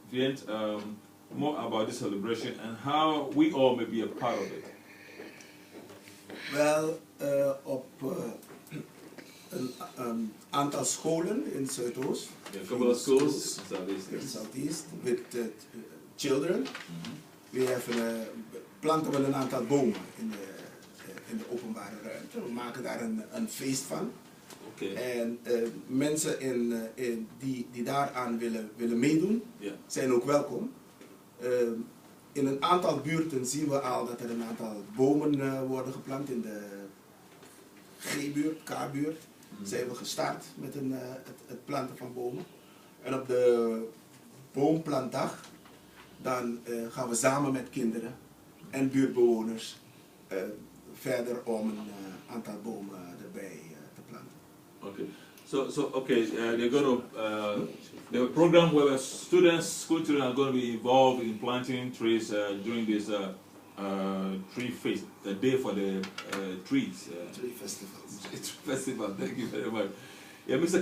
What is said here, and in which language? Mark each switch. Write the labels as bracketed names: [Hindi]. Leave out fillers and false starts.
[English] Vyent, more about this celebration and how we all may be a part of it. [Dutch] Wel, op een aantal scholen in Zuidoost. [English] Yeah, a couple of schools in Southeast with children. We have [Dutch] planten we een aantal bomen in de openbare ruimte. We maken daar een feest van. [English] Okay. [Dutch] En mensen die daaraan willen meedoen, zijn ook welkom. In een aantal buurten zien we al dat er een aantal bomen worden geplant. In de G-buurt, K-buurt zijn we gestart met het planten van bomen. En op de boomplantdag dan gaan we samen met kinderen en buurtbewoners verder om een aantal bomen erbij te planten. [English] Okay. They're going to the program where students, school children are going to be involved in planting trees during this tree feast, the day for the trees. Tree festivals. Festival. Thank you very much. Yeah, Mr.